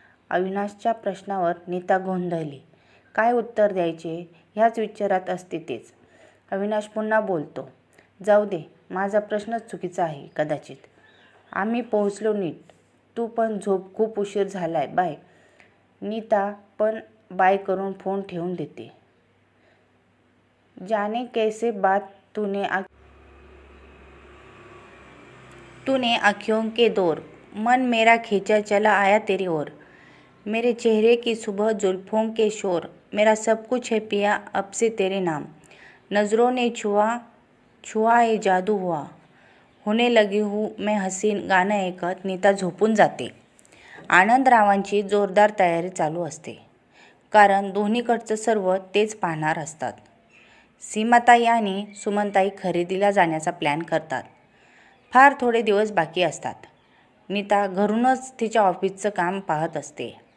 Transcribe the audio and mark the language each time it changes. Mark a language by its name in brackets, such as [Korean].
[Marathi] अविनाशच्या प्रश्नावर नीता गोंधळली. काय उत्तर द्यायचे ह्याच विचारात असते तेच. अविनाश पुन्हा बोलतो. जाऊ दे, माझा प्रश्नच चुकीचा आहे कदाचित. आम्ही पोहोचलो नीट. तू पण झोप, खूप उशीर झालाय. बाय. नीता पण बाय करून फोन ठेवून देते. [Hindi] जाने कैसे बात तूने आँखों के दौर, मन मेरा खींचा चला आया तेरी ओर. मेरे चेहरे की सुबह जुल्फों के शोर, मेरा सब कुछ है पिया अब से तेरे नाम. नजरों ने छुआ ये जादू हुआ, होने लगी हूँ मैं हसीन. [Marathi] गाणं ऐकत नीता झोपून जाते. आनंदरावांची जोरदार तयारी चालू असते, कारण दोन्हीकडचं सर्व तेच पाहणार असतात. सीमाताई आणि सुमनताई खरेदीला जाण्याचा प्लॅन करतात. फार थोडे दिवस बाकी असतात. नीता घरूनच तिच्या ऑफिसचं काम पाहत असते.